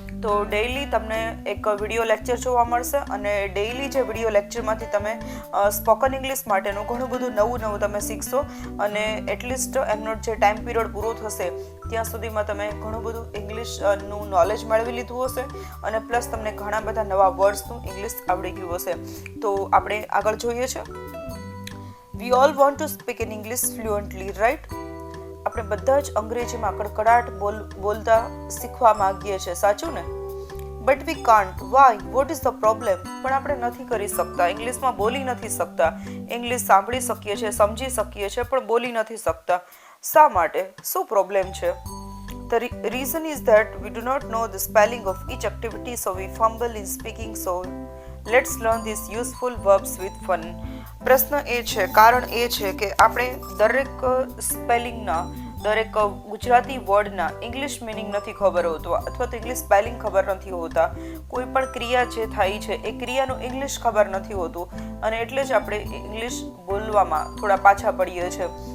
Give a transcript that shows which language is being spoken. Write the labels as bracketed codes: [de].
[gu] તો ડેઇલી તમને એક વિડીયો લેક્ચર જોવા મળશે અને ડેઇલી જે વિડીયો લેક્ચરમાંથી તમે સ્પોકન ઇંગ્લિશ માટેનું ઘણું બધું નવું તમે શીખશો અને એટલીસ્ટ એમનો જે ટાઈમ પીરિયડ પૂરો થશે ત્યાં સુધીમાં તમે ઘણું બધું ઇંગ્લિશનું નોલેજ મેળવી લીધું હશે અને પ્લસ તમને ઘણા બધા નવા વર્ડ્સનું ઇંગ્લિશ આવડી ગયું હશે. તો આપણે આગળ જોઈએ છે. [en] We all want to speak in English fluently, right? [gu] આપણે બધા જ અંગ્રેજીમાં કડકડાટ બોલતા શીખવા માંગીએ છીએ, સાચું ને? [en] But we can't. Why? What is the problem? [gu] પણ આપણે નથી કરી શકતા, ઇંગ્લિશમાં બોલી નથી શકતા. ઇંગ્લિશ સાંભળી શકીએ છીએ, સમજી શકીએ છીએ, પણ બોલી નથી શકતા. શા માટે? શું પ્રોબ્લેમ છે? [en] The reason is that we do not know the spelling of each activity, so we fumble in speaking. So let's learn these useful verbs with fun. [gu] પ્રશ્ન એ છે, કારણ એ છે કે આપણે દરેક સ્પેલિંગના, દરેક ગુજરાતી વર્ડના ઇંગ્લિશ મિનિંગ નથી ખબર હોતો, અથવા તો ઇંગ્લિશ સ્પેલિંગ ખબર નથી હોતા. કોઈ પણ ક્રિયા જે થાય છે એ ક્રિયાનું ઇંગ્લિશ ખબર નથી હોતું અને એટલે જ આપણે ઇંગ્લિશ બોલવામાં થોડા પાછા પડીએ છીએ.